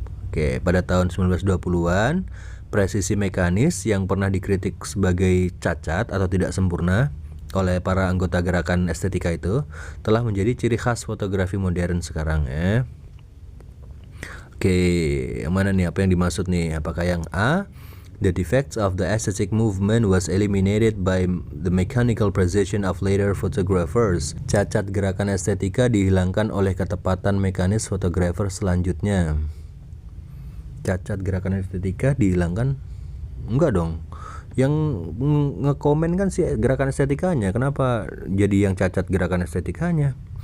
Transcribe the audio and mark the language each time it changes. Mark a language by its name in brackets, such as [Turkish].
[Indonesian] Oke, pada tahun 1920-an, presisi mekanis yang pernah dikritik sebagai cacat atau tidak sempurna oleh para anggota gerakan estetika itu telah menjadi ciri khas fotografi modern sekarang ya. Oke, yang mana nih, apa yang dimaksud nih? Apakah yang A, [English] the defects of the aesthetic movement was eliminated by the mechanical precision of later photographers? [Indonesian] Cacat gerakan estetika dihilangkan oleh ketepatan mekanis fotografer selanjutnya. Cacat gerakan estetika dihilangkan? Enggak dong. Yang ngekomen kan si gerakan estetikanya, kenapa jadi yang cacat gerakan estetikanya?